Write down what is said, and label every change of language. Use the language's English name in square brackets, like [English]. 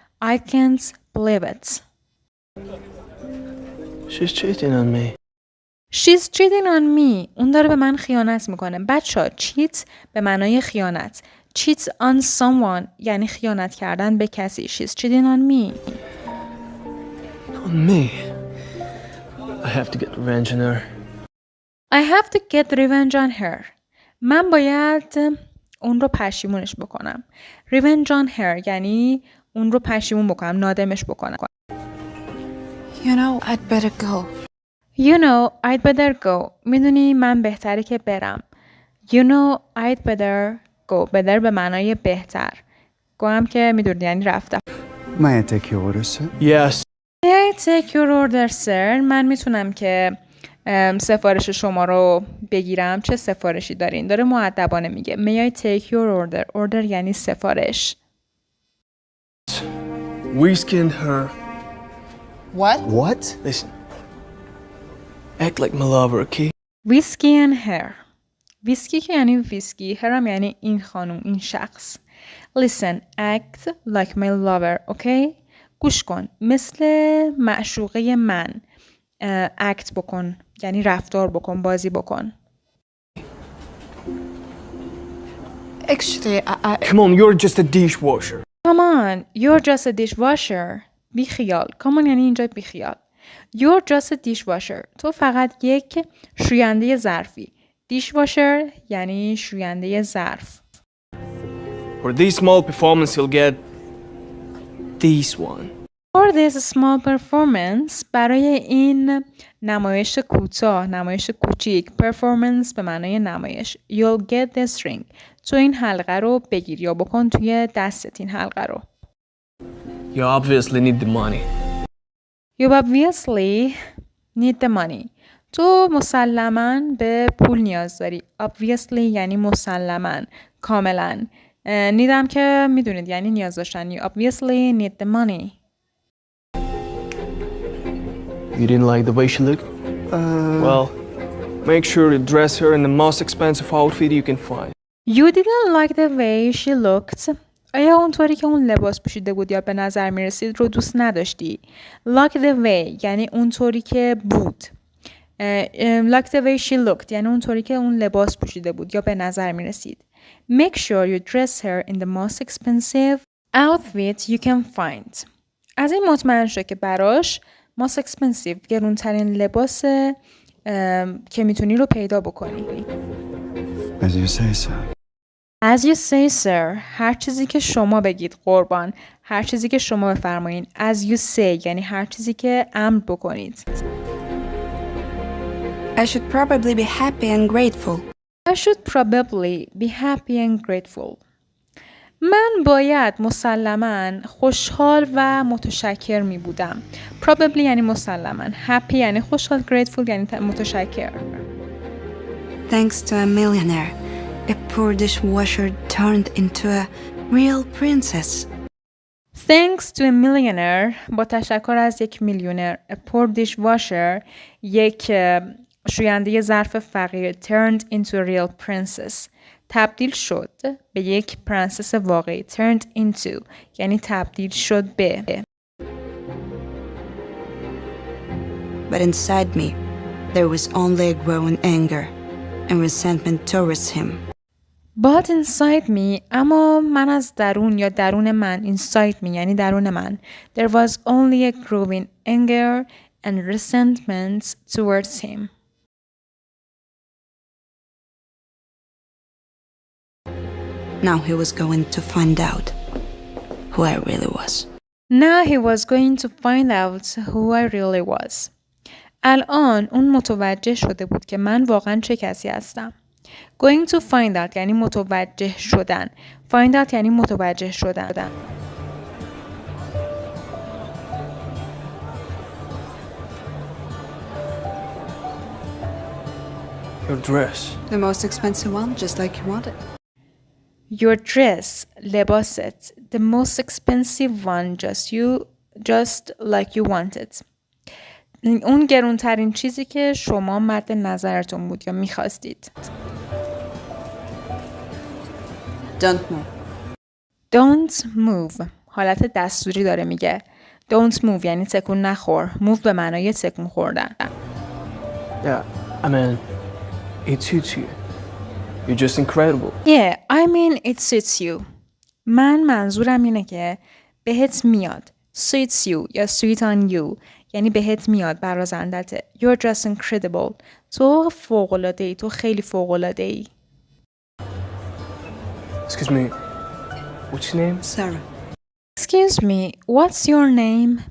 [English] I can't believe it. She's cheating on me. She's cheating on me. [Persian] اون داره به من خیانت میکنه. بچه cheat به معنای خیانت. [English] Cheat on someone [Persian] یعنی خیانت کردن به کسی. [English] She's cheating on me. On me. I have to get revenge on her. I have to get revenge on her. [Persian] من باید اون رو پشیمونش بکنم. [English] Revenge on her [Persian] یعنی اون رو پشیمون بکنم. نادمش بکنم. [English] You know, I'd better go. You know, I'd better go. [Persian] میدونی من بهتره که برم. [English] You know, I'd better go. [Persian] better به معنای بهتر. go هم که میدونی یعنی رفتم. [English] May I take your order, sir? Yes. May I take your order, sir? [Persian] من میتونم که سفارش شما رو بگیرم. چه سفارشی دارین؟ داره مؤدبانه میگه. [English] May I take your order? [Persian] order یعنی سفارش. [English] We skinned her. What? What? Listen. Act like my lover, okay? Whiskey and her. [Persian] ویسکی که یعنی ویسکی. her هم یعنی این خانم. این شخص. [English] Listen. Act like my lover, okay? [Persian] گوش کن. مثل معشوقه من. act بکن. یعنی رفتار بکن. بازی بکن. [English] Actually, I... Come on, you're just a dishwasher. Come on, you're just a dishwasher. [Persian] بی خیال. [English] Come on [Persian] یعنی اینجا بی خیال. [English] You're just a dishwasher. [Persian] تو فقط یک شوینده ظرفی. Dishwasher یعنی شوینده ظرف. [English] For this small performance, you'll get this one. For this small performance [Persian] برای این نمایش کوتاه، نمایش کوچیک. Performance به معنای نمایش. [English] You'll get this ring. [Persian] تو این حلقه رو بگیر یا بکن توی دستت این حلقه رو. [English] You obviously need the money. You obviously need the money. [Persian] تو مسلماً به پول نیاز داری. Obviously یعنی مسلماً. کاملاً. نیدم که میدونید یعنی نیاز داشتن. [English] You obviously need the money. You didn't like the way she looked? Well, make sure to dress her in the most expensive outfit you can find. You didn't like the way she looked. [Persian] آیا اونطوری که اون لباس پوشیده بود یا به نظر می رسید رو دوست نداشتی؟ [English] Like the way [Persian] یعنی اونطوری که بود. [English] Like the way she looked [Persian] یعنی اونطوری که اون لباس پوشیده بود یا به نظر می رسید. [English] Make sure you dress her in the most expensive outfit you can find. [Persian] از این مطمئن شو که براش [English] most expensive [Persian] گرونترین لباس که میتونی رو پیدا بکنی. [English] As you say, sir. As you say, sir. [Persian] هر چیزی که شما بگید قربان. هر چیزی که شما بفرمایین. [English] As you say [Persian] یعنی هر چیزی که امر بکنید. [English] I should probably be happy and grateful. I should probably be happy and grateful. [Persian] من باید مسلماً خوشحال و متشکر می بودم. Probably یعنی مسلماً. Happy یعنی خوشحال. Grateful یعنی متشکر. [English] Thanks to a millionaire, a poor dishwasher turned into a real princess. Thanks to a millionaire [Persian] با تشکر از یک میلیونر. [English] A poor dishwasher [Persian] یک شوینده ظرف فقیر. [English] Turned into a real princess [Persian] تبدیل شد به یک پرنسس واقعی. [English] Turned into [Persian] یعنی تبدیل شد به. [English] But inside me, there was only a growing anger. and resentment towards him. But inside me [Persian] اما من از درون یا درون من [English] inside me [Persian] یعنی درون من [English] there was only a growing anger and resentment towards him. Now he was going to find out who I really was. Now he was going to find out who I really was. [Persian] الان اون متوجه شده بود که من واقعا چه کسی هستم. [English] Going to find out [Persian] یعنی متوجه شدن. [English] Find out [Persian] یعنی متوجه شدن. [English] Your dress. The most expensive one, just like you wanted. Your dress, [Persian] لباست. [English] The most expensive one, just like you wanted. [Persian] اون گرونترین چیزی که شما مد نظرتون بود یا میخواستید. [English] Don't move. Don't move. [Persian] حالت دستوری داره میگه. [English] Don't move [Persian] یعنی تکون نخور. Move به معنای تکون خوردن. [English] Yeah, I mean, it suits you. You're just incredible. Yeah, I mean it suits you. [Persian] من منظورم اینه که بهت میاد. [English] Suits you [Persian] یا [English] suit on you [Persian] یعنی بهت میاد برازندته. [English] You're just incredible. [Persian] تو فوق‌العاده‌ای. تو خیلی فوق‌العاده‌ای. [English] Excuse me, what's your name? Sarah. Excuse me, what's your name?